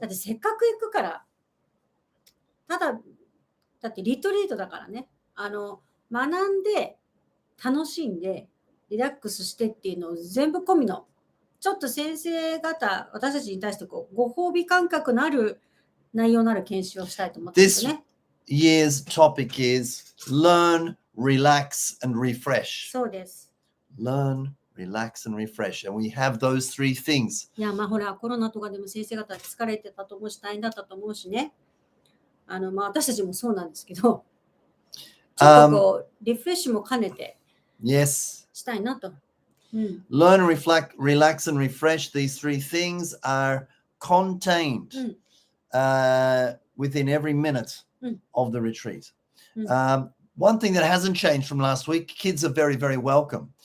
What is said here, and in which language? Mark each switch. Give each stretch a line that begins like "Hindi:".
Japanese: だってせっかく行くから、だってリトリートだからね、学んで、楽しんで、リラックスしてっていうのを全部込みの、ちょっと先生方、私たちに対してご褒美感覚のある内容のある研修をしたいと思ってますね。
English: Year's topic is learn, relax, and refresh.
Japanese: そうです。
English: Learn, relax, and refresh. And we have those three things.
Japanese: いや、まあほら、コロナとかでも先生方疲れてたと思うし、大変だったと思うしね。まあ私たちもそうなんですけど、ちょっとこう、リフレッシュも兼ねて
English: Yes.
Japanese: したいなと。
English: Learn, reflect, relax, and refresh. These three things are contained within every minute of the retreat. One thing that hasn't changed from last week, kids are very, very welcome.